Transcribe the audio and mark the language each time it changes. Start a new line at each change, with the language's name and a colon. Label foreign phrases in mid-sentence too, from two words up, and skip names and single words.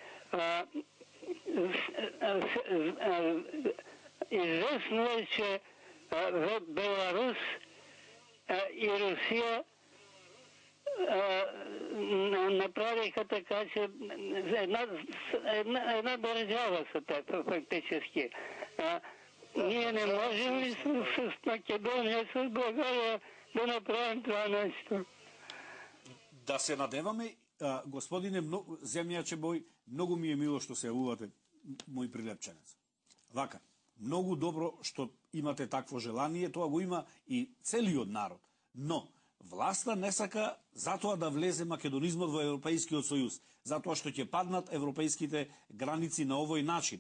Bulgarian: Известно е, че в Беларус и Русия направиха така, че една държава са те фактически. Ние не можем ли с Македония, с България да направим това нещо?
Macedonian: Да се надеваме, господине земјаче Бој, многу ми е мило што се јавувате, мој прилепченец. Вака, многу добро што имате такво желание, тоа го има и целиот народ. Но власта не сака затоа да влезе македонизмот во Европејскиот сојуз, затоа што ќе паднат европејските граници на овој начин.